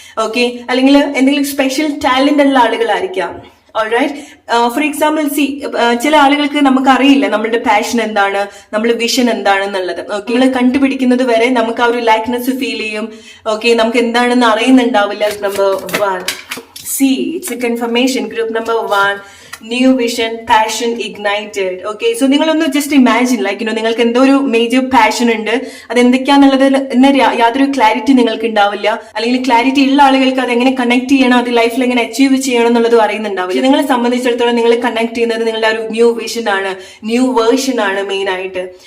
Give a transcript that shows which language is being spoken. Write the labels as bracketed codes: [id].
[ml] Okay, അല്ലെങ്കിൽ എന്തെങ്കിലും special talent ഉള്ള ആളുകളായിരിക്കാം. ഓൾറൈറ്റ്, ഫോർ എക്സാമ്പിൾ ചില ആളുകൾക്ക് നമുക്ക് അറിയില്ല നമ്മളുടെ പാഷൻ എന്താണ്, നമ്മുടെ വിഷൻ എന്താണെന്നുള്ളത്. ഓക്കെ, നിങ്ങൾ കണ്ടുപിടിക്കുന്നത് വരെ നമുക്ക് ആ ഒരു ലൈക്ക്നെസ് ഫീൽ ചെയ്യും. ഓക്കെ, നമുക്ക് എന്താണെന്ന് അറിയുന്നുണ്ടാവില്ല. [en] Number 1, it's a confirmation. Group number 1, new vision, passion ignited. Okay, so [ml] നിങ്ങളൊന്ന് ജസ്റ്റ് ഇമാജിൻ ലൈക്ക് നിങ്ങൾക്ക് എന്തോ ഒരു മേജർ പാഷൻ ഉണ്ട്, അതെന്തൊക്കെയാന്നുള്ളത് യാതൊരു ക്ലാരിറ്റി നിങ്ങൾക്ക് ഉണ്ടാവില്ല, അല്ലെങ്കിൽ ക്ലാരിറ്റി ഉള്ള ആളുകൾക്ക് അത് എങ്ങനെ കണക്ട് ചെയ്യണം, അത് ലൈഫിൽ എങ്ങനെ അച്ചീവ് ചെയ്യണം എന്നുള്ളത് അറിയുന്നുണ്ടാവില്ല. നിങ്ങളെ സംബന്ധിച്ചിടത്തോളം നിങ്ങൾ കണക്ട് ചെയ്യുന്നത് നിങ്ങളുടെ ഒരു ന്യൂ വിഷൻ ആണ്, ന്യൂ വേർഷൻ ആണ് മെയിൻ ആയിട്ട്.